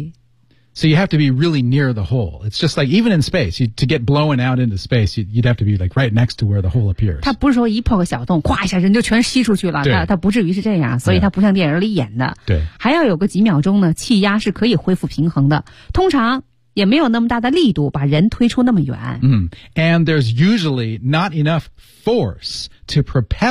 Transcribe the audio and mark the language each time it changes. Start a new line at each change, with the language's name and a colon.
English: yeah. So you have to be really near the hole. It's just like even in space, to get blown out into space, you'd have to be like right next to where the hole appears.
Chinese: 它不是说一破个小洞哗一下人就全吸出去了它不至于是这样所以它不像电影里演的、 yeah. 对，还要有个几秒钟呢气压是可以恢复平衡的通常也没有那么大的力度把人推出那么远。
English: 嗯。And there's usually not enough force to propel